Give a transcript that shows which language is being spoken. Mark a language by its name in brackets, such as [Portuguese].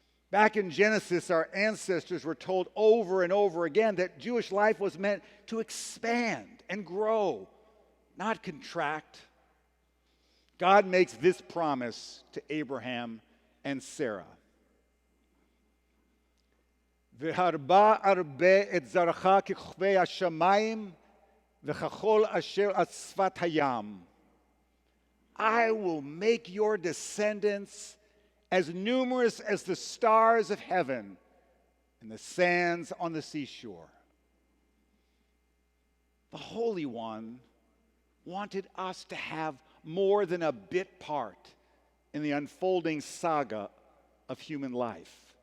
[English] Back in Genesis, our ancestors were told over and over again that Jewish life was meant to expand and grow, not contract. God makes this promise to Abraham and Sarah. [Hebrew] והרבה הרבה את זרעך ככוכבי השמיים וכחול אשר על שפת הים. [English] I will make your descendants as numerous as the stars of heaven and the sands on the seashore. The Holy One wanted us to have more than a bit part in the unfolding saga of human life.